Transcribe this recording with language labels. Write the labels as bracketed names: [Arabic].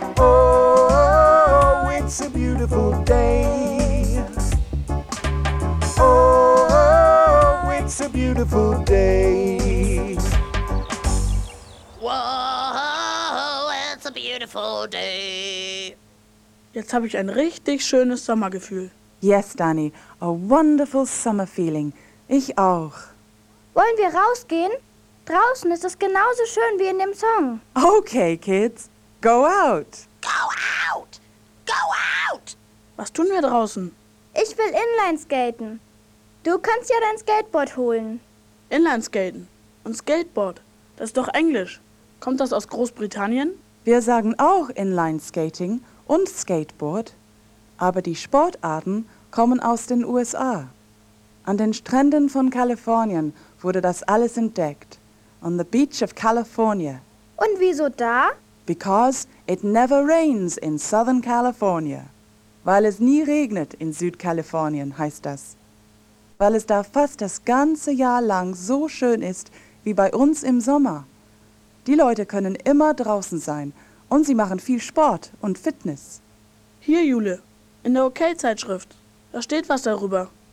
[English] Oh, it's a beautiful day. Oh, it's a beautiful day. Whoa, it's a beautiful day. [German] Jetzt habe ich ein richtig schönes Sommergefühl. [English] Yes, Dani, a wonderful summer feeling. [German] Ich auch. Wollen wir rausgehen? Draußen ist es genauso schön wie in dem Song. [English] Okay, kids, go out. Go out! Go out! [German] Was tun wir draußen? Ich will Inlineskaten. Du kannst ja dein Skateboard holen. Inlineskaten und Skateboard, das ist doch Englisch. Kommt das aus Großbritannien? Wir sagen auch Inlineskating und Skateboard. Aber die Sportarten kommen aus den USA. An den Stränden von Kalifornien wurde das alles entdeckt. [English] On the beach of California. [German] Und wieso da? [English] Because it never rains in Southern California. [German] Weil es nie regnet in Südkalifornien, heißt das. Weil es da fast das ganze Jahr lang so schön ist wie bei uns im Sommer. Die Leute können immer draußen sein und sie machen viel Sport und Fitness. Hier, Jule. In der OK-Zeitschrift. Da steht was darüber.